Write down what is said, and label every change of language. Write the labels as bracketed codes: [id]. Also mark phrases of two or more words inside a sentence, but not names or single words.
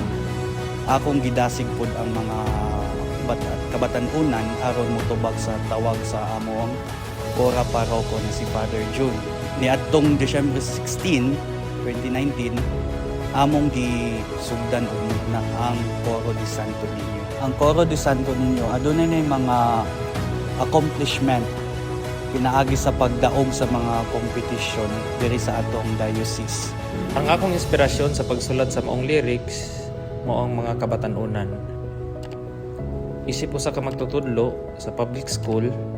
[ceb] Akong gidasig pud ang mga kabatanunan aron motubag sa tawag sa among Cora Paroko na si Father June. Niadtong December 16, 2019, among gisugdan na ang Coro de Santo Niño. Ang Coro de Santo Niño adunay na mga accomplishment pinaagi sa pagdaog sa mga competition diri sa atong diocese. Ang akong inspirasyon sa pagsulat sa maong lyrics mao ang mga kabatanunan. Isip usa ka magtutudlo sa public school.